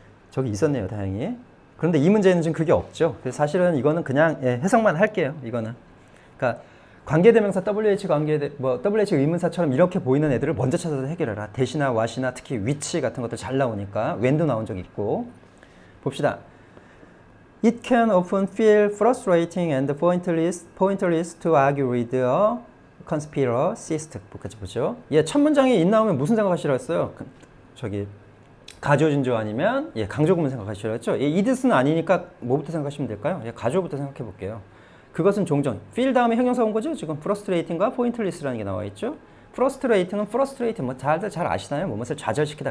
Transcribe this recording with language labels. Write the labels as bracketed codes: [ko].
[ko] 저기 있었네요, 다행히. 그런데 이 문제는 지금 그게 없죠. 그래서 사실은 이거는 그냥 해석만 할게요, 이거는. 그러니까 관계대명사 WH 의문사처럼 이렇게 보이는 애들을 먼저 찾아서 해결해라. 대시나 what이나 특히 which 같은 것들 잘 나오니까 when도 나온 적 있고. 봅시다. [en] It can often feel frustrating and pointless to argue with a conspiracist. [ko] 같이 보죠. 예, 첫 문장에 it 나오면 무슨 생각하시라 했어요? 저기 가조진조 아니면 강조구문 생각하시라 했죠. 이 뜻은 아니니까 뭐부터 생각하시면 될까요? 가조부터 생각해 볼게요. 그것은 종종 feel 다음에 형용사 온 거죠. 지금 frustrating과 pointless라는 게 나와 있죠. frustrating은 frustrate 뭐 다들 잘 아시나요? 무엇을 좌절시키다.